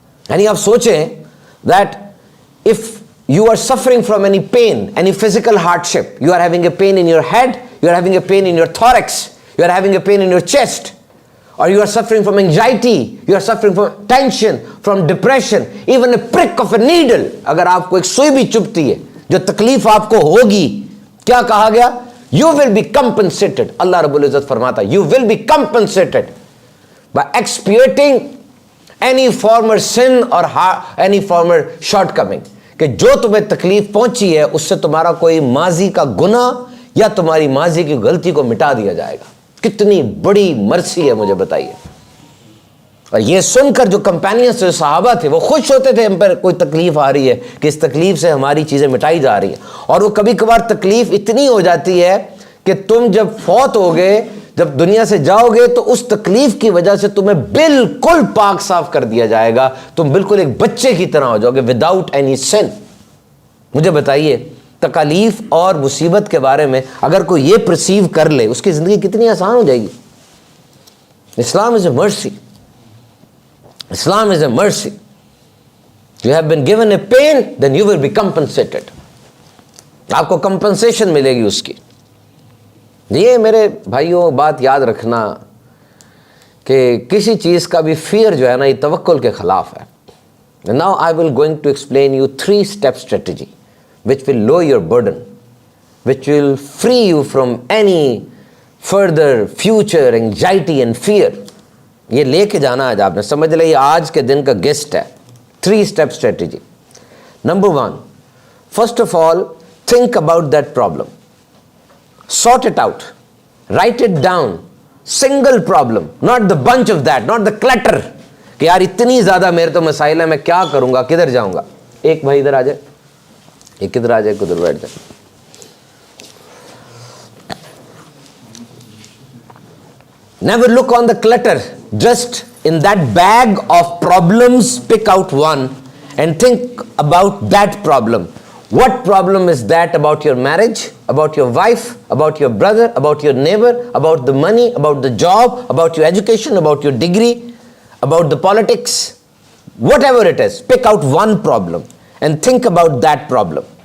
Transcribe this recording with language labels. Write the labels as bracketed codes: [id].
[ur] یعنی آپ سوچیں [en] that if you are suffering from any pain, any physical hardship, you are having a pain in your head, you are having a pain in your thorax, you are having a pain in your chest, or you are suffering from anxiety, you are suffering from tension, from depression, even a prick of a needle, [ur] اگر آپ کو ایک سوئی بھی چبھتی ہے جو تکلیف آپ کو ہوگی, کیا کہا گیا؟ [en] You will be compensated. [ur] اللہ رب العزت فرماتا ہے [en] you will be compensated by expiating any former sin or any former shortcoming. [ur] کہ جو تمہیں تکلیف پہنچی ہے اس سے تمہارا کوئی ماضی کا گناہ یا تمہاری ماضی کی غلطی کو مٹا دیا جائے گا. کتنی بڑی مرسی ہے, مجھے بتائیے. اور یہ سن کر جو کمپینینز جو صحابہ تھے وہ خوش ہوتے تھے ہم پر کوئی تکلیف آ رہی ہے کہ اس تکلیف سے ہماری چیزیں مٹائی جا رہی ہیں. اور وہ کبھی کبھار تکلیف اتنی ہو جاتی ہے کہ تم جب فوت ہو گئے, جب دنیا سے جاؤ گے تو اس تکلیف کی وجہ سے تمہیں بالکل پاک صاف کر دیا جائے گا, تم بالکل ایک بچے کی طرح ہو جاؤ گے وداؤٹ اینی سن. مجھے بتائیے تکالیف اور مصیبت کے بارے میں اگر کوئی یہ پرسیو کر لے اس کی زندگی کتنی آسان ہو جائے گی. [en] Islam is a mercy. Islam is a mercy. You have been given a pain, then you will be compensated. [ur] آپ کو compensation ملے گی اس کی. یہ میرے بھائیوں بات یاد رکھنا کہ کسی چیز کا بھی فیئر جو ہے نا یہ توکل کے خلاف ہے. [en] Now I will going to explain you 3-step strategy which will lower your burden, which will free you from any further future anxiety and fear. [ur] یہ لے کے جانا آج آپ نے, سمجھ لیں یہ آج کے دن کا گیسٹ ہے. [en] 3-step strategy. Number 1, first of all, think about that problem. Sort it out. Write it down. Single problem, not the bunch of that, not the clutter. [ur] کہ یار اتنی زیادہ میرے تو مسائل ہیں, میں کیا کروں گا, کدھر جاؤں گا. ایک بھائی ادھر آ جائے, ایک ادھر آ جائے, ادھر بیٹھ جائے. [en] Never look on the clutter. Just in that bag of problems, pick out one and think about that problem. What problem is that about your marriage, about your wife, about your brother, about your neighbor, about the money, about the job, about your education, about your degree, about the politics, whatever it is, pick out one problem and think about that problem.